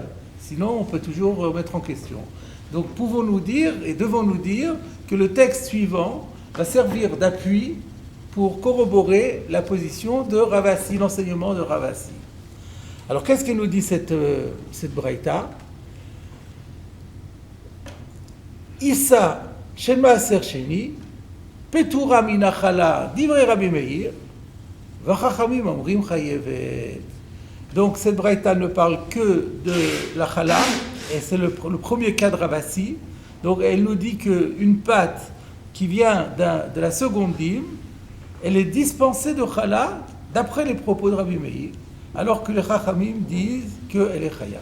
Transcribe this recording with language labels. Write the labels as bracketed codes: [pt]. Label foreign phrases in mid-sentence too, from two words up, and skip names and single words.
[fr] Sinon, on peut toujours remettre en question. Donc, pouvons-nous dire et devons-nous dire que le texte suivant va servir d'appui pour corroborer la position de Rav Assi, l'enseignement de Rav Assi. Alors, qu'est-ce que nous dit cette braïta? [he] עיסה של מעשר שני פטורה מן החלה דברי רבי מאיר וחכמים אומרים חייבת. [fr] Donc cette braïta ne parle que de la chala, et c'est le premier cas de Rav Assi. Donc elle nous dit qu'une pâte qui vient de la seconde dîme, elle est dispensée de chala d'après les propos de Rabbi Meir, alors que les chachamim disent qu'elle est chayav.